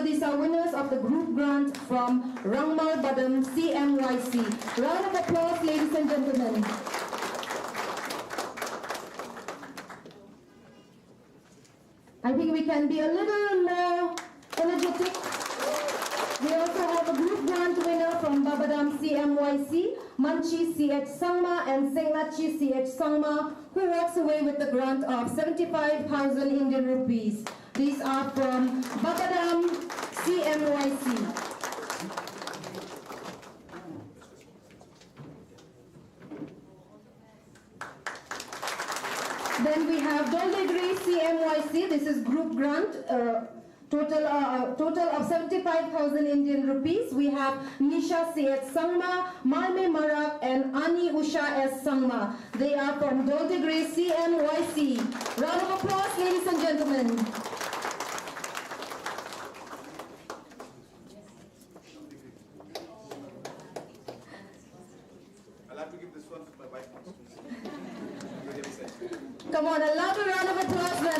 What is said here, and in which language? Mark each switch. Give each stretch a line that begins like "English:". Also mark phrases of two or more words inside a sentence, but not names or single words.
English: These are winners of the group grant from Rangmal Badam CMYC. Round of applause, ladies and gentlemen. I think we can be a little more energetic. We also have a group grant winner from Babadam CMYC, Manchi CH Sangma and Senglachi CH Sangma, who walks away with the grant of 75,000 Indian rupees. These are from Babadam CMYC. Then we have Doldegri CMYC. This is group grant. Total of 75,000 Indian rupees. We have Nisha C.H. Sangma, Malme Marak, and Ani Usha S. Sangma. They are from Doldegri CMYC. Round of applause, ladies and gentlemen. I'll have to give this one to my wife. Come on, a louder round of applause, man.